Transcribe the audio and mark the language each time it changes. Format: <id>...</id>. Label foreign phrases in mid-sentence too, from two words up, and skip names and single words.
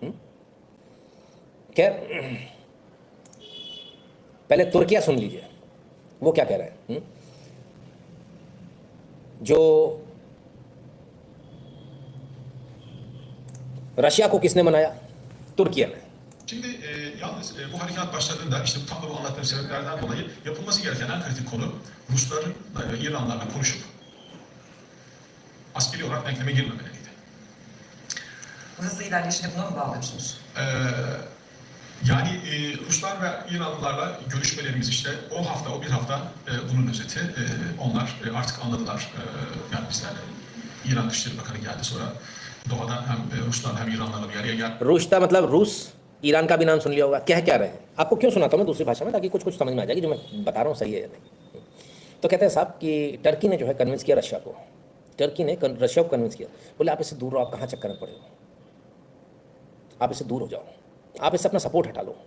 <hi>खैर, पहले तुर्किया सुन लीजिए वो क्या कह रहे हैं। जो रशिया को किसने मनाया? तुर्किया ने।</hi> <tr>Şimdi yalnız bu harekat başladığında işte bu tam da bu anlattığım sebeplerden dolayı yapılması gereken en kritik konu Rusların İranlarla konuşup askeri olarak denkleme girmemeliydi. Bu hızlı ilerleyişini buna mı bağlıyorsunuz? Yani Ruslar ve İranlılarla görüşmelerimiz işte o hafta, o bir hafta bunun özeti. Onlar artık anladılar. Yani bizlerle İran Dışişleri Bakanı geldi sonra doğadan hem Ruslar hem İranlarla bir araya geldi.</tr> <hi>रूस मतलब रूस, ईरान का भी नाम सुन लिया होगा। क्या रहे हैं? आपको क्यों सुनाता हूँ मैं दूसरी भाषा में, ताकि कुछ कुछ समझ में आ जाएगी जो मैं बता रहा हूँ सही है या नहीं। तो कहते हैं साहब कि टर्की ने जो है कन्विंस किया रशिया को। टर्की ने रशिया को कन्विंस किया, बोले आप इससे दूर रहो, आप कहाँ चक्कर में पड़े हो, आप इससे दूर हो जाओ, आप इससे अपना सपोर्ट हटा लो।</hi>